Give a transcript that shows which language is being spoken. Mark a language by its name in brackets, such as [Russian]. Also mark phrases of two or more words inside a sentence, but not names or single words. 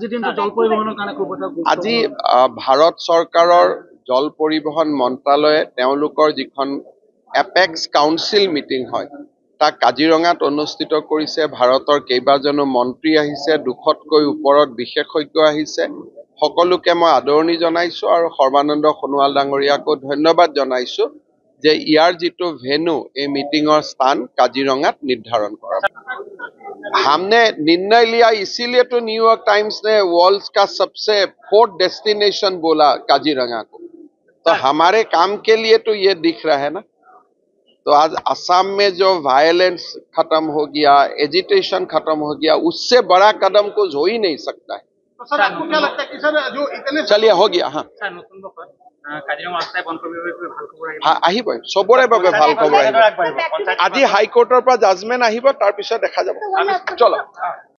[Assamese] আজি ভাৰত চৰকাৰৰ জল পৰিবহণ মন্ত্ৰালয়ে তেওঁলোকৰ যিখন এপেক্স কাউন্সিল মিটিং হয় তাক কাজিৰঙাত অনুষ্ঠিত কৰিছে। ভাৰতৰ কেইবাজনো মন্ত্ৰী আহিছে, 200তকৈ ওপৰত বিশেষজ্ঞ আহিছে। সকলোকে মই আদৰণি জনাইছো আৰু সৰ্বানন্দ সোণোৱাল ডাঙৰীয়াকো ধন্যবাদ জনাইছো যে ইয়াৰ যিটো ভেনু এই মিটিঙৰ স্থান কাজিৰঙাত নিৰ্ধাৰণ কৰা। [Hindi] हमने निर्णय लिया, इसीलिए तो न्यूयॉर्क टाइम्स ने वर्ल्ड का सबसे 4th डेस्टिनेशन बोला काजीरंगा को। तो हमारे काम के लिए तो ये दिख रहा है ना। तो आज असम में जो वायलेंस खत्म हो गया, एजिटेशन खत्म हो गया, उससे बड़ा कदम कुछ हो ही नहीं सकता है। तो सर आपको क्या लगता है कि सर जो इतने चलिए हो गया। हाँ [Assamese] আহিব, চবৰে বাবে ভাল খবৰ আহিব। আজি হাইকোৰ্টৰ পৰা জাজমেণ্ট আহিব, তাৰ পিছত দেখা যাব। চলো।